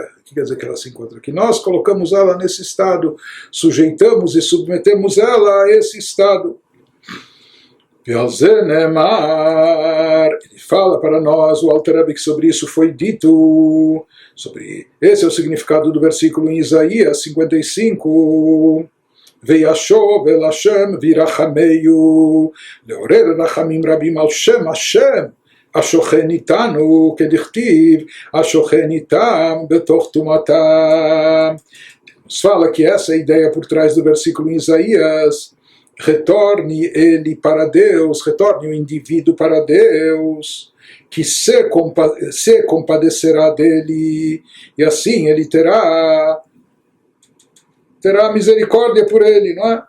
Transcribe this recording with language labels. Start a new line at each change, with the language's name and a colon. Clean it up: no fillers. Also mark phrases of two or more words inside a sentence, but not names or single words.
Portuguese: O que quer dizer que ela se encontra? Que nós colocamos ela nesse estado, sujeitamos e submetemos ela a esse estado. Ele fala para nós, o Alter Rebbe, que sobre isso foi dito, esse é o significado do versículo em Isaías 55.
Hebrew: וישוב אל השם וירחמהו לעורר רחמים רבים על שם השם השוכן איתנו כדכתיב השוכן איתם בתוך טומאתם.
Portuguese: Nos fala que essa é a ideia por trás do versículo em Isaías. Retorne ele para Deus, retorne o indivíduo para Deus, que se compadecerá dele, e assim ele terá misericórdia por ele, não é?